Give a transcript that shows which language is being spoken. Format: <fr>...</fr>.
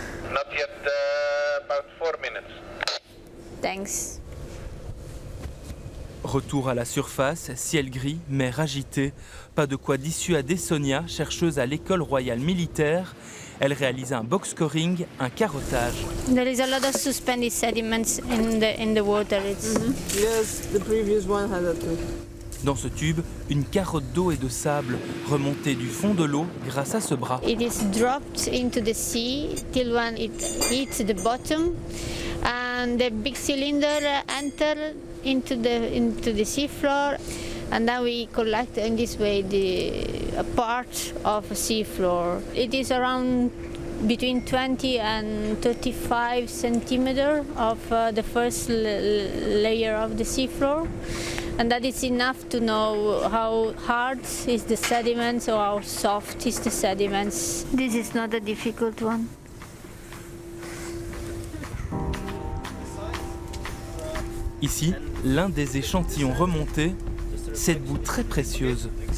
<en>Not yet, about 4 minutes. Thanks.</en> <fr>Retour à la surface, ciel gris, mer agitée. Pas de quoi dissuader Sonia, chercheuse à l'école royale militaire. Elle réalise un box scoring, un carottage.</fr> <en>There is a lot of suspended sediments in the water. Yes, the previous one had that too.</en> <fr>Dans ce tube, une carotte d'eau et de sable remontée du fond de l'eau grâce à ce bras.</fr> <en>It is dropped into the sea till when it hits the bottom, and the big cylinder enter into the sea floor, and then we collect in this way a part of the sea floor. It is around between 20 and 35 centimeters of the first layer of the sea floor. And that is enough to know how hard is the sediments or how soft is the sediments. This is not a difficult one.</en> <fr>Ici, l'un des échantillons remontés, cette boue très précieuse.</fr>